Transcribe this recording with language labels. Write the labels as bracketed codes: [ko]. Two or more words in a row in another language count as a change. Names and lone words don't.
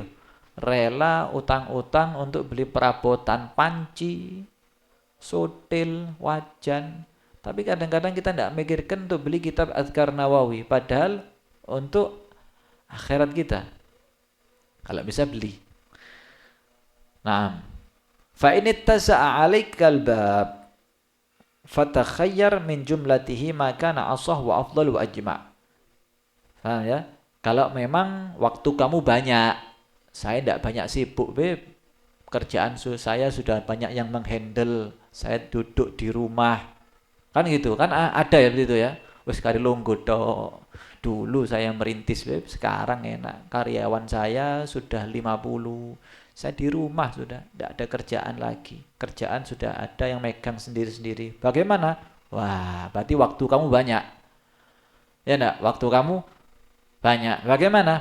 [id] Rela utang-utang untuk beli perabotan panci, sotil, wajan. Tapi kadang-kadang kita tidak mikirkan untuk beli kitab Adhkar Nawawi. Padahal untuk akhirat kita. Kalau bisa beli. Naam. [ar] فإن اتسع عليك الباب فتخير من جملته ما كان أصح وأفضل وأجمع'. [id] Paham ya? Kalau memang waktu kamu banyak, saya tidak banyak sibuk, Beb. Kerjaan saya sudah banyak yang menghandle. Saya duduk di rumah. Kan gitu, kan ada ya begitu ya. [jv] Wes kari lungguh tok. [id] Dulu saya merintis, Beb, sekarang enak. Karyawan saya sudah 50. Saya di rumah sudah, tidak ada kerjaan lagi. Kerjaan sudah ada yang megang sendiri-sendiri. Bagaimana? Wah, berarti waktu kamu banyak. Ya enggak? Waktu kamu banyak. Bagaimana?